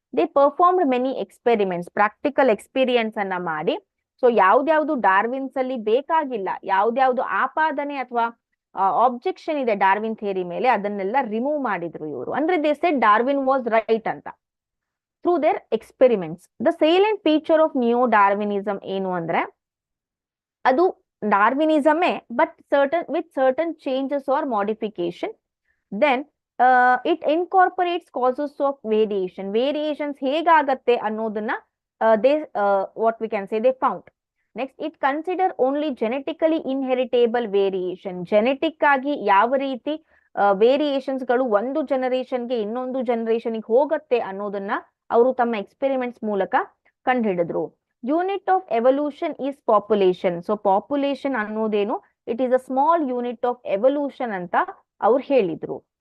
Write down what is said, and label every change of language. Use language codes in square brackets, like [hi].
[en] they performed many experiments, [kn] practical experience ಅನ್ನ ಮಾಡಿ, so ಯಾವ್ದ್ಯಾವ್ದು ಡಾರ್ವಿನ್ಸ್ ಅಲ್ಲಿ ಬೇಕಾಗಿಲ್ಲ, ಯಾವ್ದ್ಯಾವ್ದು ಆಪಾದನೆ ಅಥವಾ ಆಬ್ಜೆಕ್ಷನ್ ಇದೆ ಡಾರ್ವಿನ್ ಥಿಯರಿ ಮೇಲೆ, ಅದನ್ನೆಲ್ಲ ರಿಮೂವ್ ಮಾಡಿದ್ರು ಇವರು. [en] ಅಂದ್ರೆ they said Darwin was right ಅಂತ through their experiments. The salient feature of neo Darwinism [kn] ಏನು ಅಂದ್ರೆ ಅದು ಡಾರ್ವಿನಿಸಮೇ, [en] But with certain changes or modification. Then it incorporates causes of variation. Variations [kn] ಹೇಗಾಗತ್ತೆ ಅನ್ನೋದನ್ನ [en] what we can say, they found. Next, it consider only genetically inheritable variation. [kn] Genetic ಆಗಿ ಯಾವ ರೀತಿ variations ಗಳು ಒಂದು ಜನರೇಷನ್ಗೆ ಇನ್ನೊಂದು ಜನರೇಷನ್ಗೆ ಹೋಗುತ್ತೆ ಅನ್ನೋದನ್ನ ಅವರು ತಮ್ಮ ಎಕ್ಸ್ಪೆರಿಮೆಂಟ್ಸ್ ಮೂಲಕ ಕಂಡುಹಿಡಿದ್ರು. [en] Unit of evolution is population. [kn] So population ಅನ್ನೋದೇನು, [en] it is a small unit of evolution [kn] ಅಂತ ಅವ್ರು ಹೇಳಿದ್ರು.